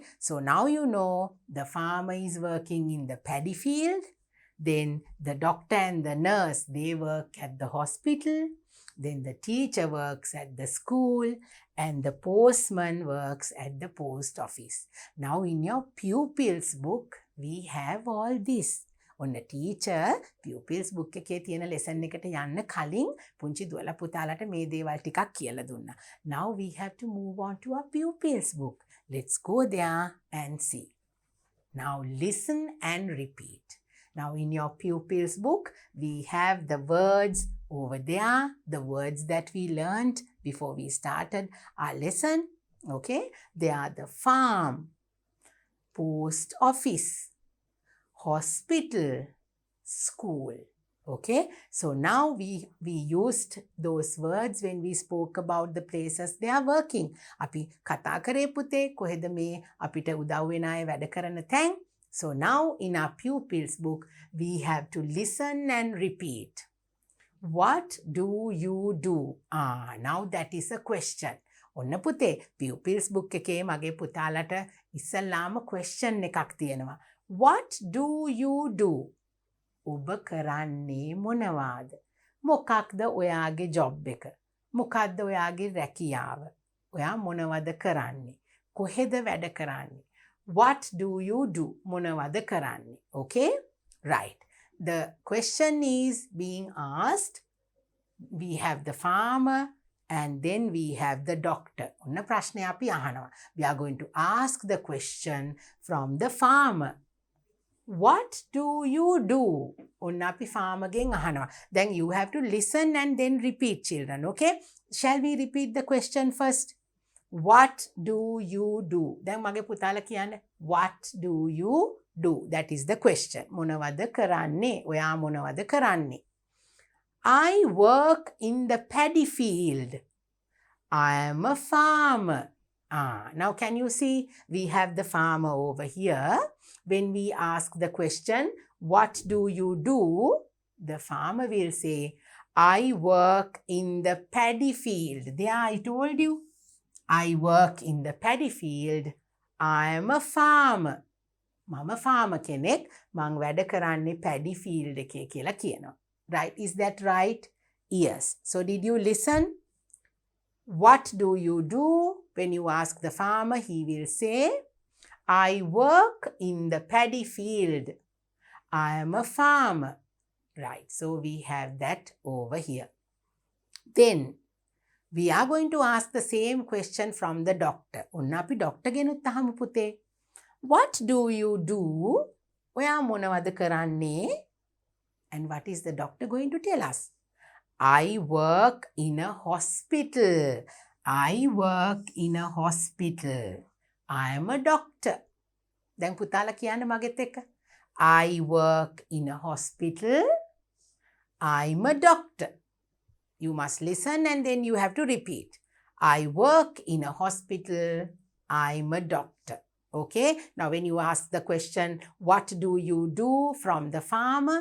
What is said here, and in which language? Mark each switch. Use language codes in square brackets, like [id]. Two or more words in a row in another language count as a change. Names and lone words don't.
[en] So now you know the farmer is working in the paddy field. Then the doctor and the nurse, they work at the hospital. Then the teacher works at the school and the postman works at the post office. Now in your pupils book, we have all this. [si] ඔන්න [en] teacher pupils book [si] එකේ තියෙන lesson එකට යන්න කලින් පුංචි දුවලා පුතාලට මේ දේවල් ටිකක් කියලා දුන්නා. [en] Now we have to move on to our pupils book. Let's go there and see. Now listen and repeat. Now in your pupils book, we have the words over there, the words that we learned before we started our lesson. Okay, they are the farm, post office, hospital, school. Okay, so now we used those words when we spoke about the places they are working. [si] අපි කතා කරේ පුතේ කොහෙද මේ අපිට උදව් වෙන අය වැඩ කරන තැන්. [en] So now in our pupils book, we have to listen and repeat. What do you do? Now that is a question. [si] ඔන්න පුතේ [en] pupils book [si] එකේ මගේ පුතාලට ඉස්සල්ලාම question එකක් තියෙනවා. [en] What do you do? [si] ඔබ කරන්නේ මොනවාද? මොකක්ද ඔයාගේ job එක? මොකක්ද ඔයාගේ රැකියාව? ඔයා මොනවද කරන්නේ? කොහෙද වැඩ කරන්නේ? [en] What do you do? [si] මොනවද කරන්නේ? [en] Okay? Right. The question is being asked. We have the farmer and then we have the doctor. [si] ඔන්න ප්‍රශ්නය අපි අහනවා. [en] We are going to ask the question from the farmer. What do you do? [si] ඔන්න අපි farmer ගෙන් අහනවා. [en] Then you have to listen and then repeat, children. Okay? Shall we repeat the question first? What do you do? [si] දැන් මගේ පුතාලා කියන්නේ [en] what do you do? That is the question. [si] මොනවද කරන්නේ? ඔයා මොනවද කරන්නේ? [en] I work in the paddy field. I am a farmer. Now can you see we have the farmer over here. When we ask the question, what do you do? The farmer will say, I work in the paddy field. There I told you. I work in the paddy field. I am a farmer. [si] මම farmer කෙනෙක්. මං වැඩ කරන්නේ [en] paddy field [si] එකේ කියලා කියනවා. [en] Right? Is that right? Yes. So did you listen? What do you do? When you ask the farmer, he will say, I work in the paddy field. I am a farmer. Right. So we have that over here. Then we are going to ask the same question from the doctor. [si] ඔන්න අපි doctor ගෙනුත් අහමු පුතේ. [en] What do you do? [si] ඔයා මොනවද කරන්නේ? [en] And what is the doctor going to tell us? I work in a hospital. I work in a hospital. I am a doctor. [si] දැන් පුතාලා කියන්න මගෙත් එක්ක. [en] I work in a hospital. I'm a doctor. You must listen and then you have to repeat. I work in a hospital. I'm a doctor. Okay? Now when you ask the question, what do you do from the farmer?